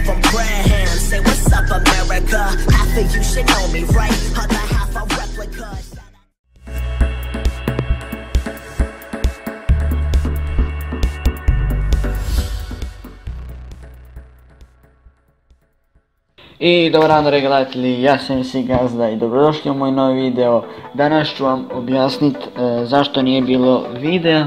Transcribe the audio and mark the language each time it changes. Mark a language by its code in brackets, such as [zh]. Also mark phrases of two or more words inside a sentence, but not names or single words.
[en] Abraham. Say what's up, America. Half of you should know me, right? Other half a replica. [hr] I dobar dan dragi gledatelji, ja sam MC Gazda i dobrodošli u moj novi video. Danas ću vam objasniti zašto nije bilo videa.